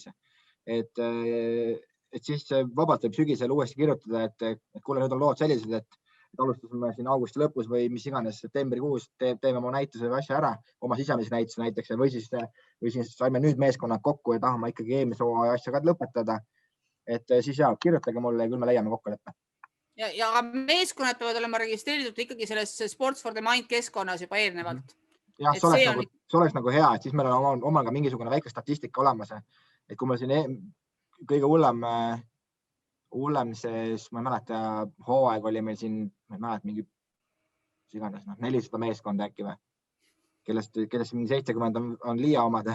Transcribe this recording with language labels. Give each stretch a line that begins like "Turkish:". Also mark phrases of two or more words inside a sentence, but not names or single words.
Estonian: Et siis vabalt võib sügisel uuesti kirjutada, et kuule, nüüd on lood sellised, et alustasime siin augusti lõpus või mis iganes septembrikuus, teeme oma näituse või asja ära, oma sisemise näituse näiteks või siis saime nüüd meeskonnad kokku ja tahame ikkagi eelmise hooaja asja ka lõpetada. Et siis kirjutage mulle ja küll me leiame kokkuleppe. Ja meeskonnad peavad olema registreeritud ikkagi selles Sports for the Mind keskkonnas juba eelnevalt. Jah, see oleks nagu hea, et siis meil on omal ka mingisugune väike statistika olemas. Et kui meil siin kõige hullem see, ma ei mäleta, hooaeg oli meil siin, ma ei mäleta, mingi 400 meeskonda äkki või, kellest 70 on Liia omad.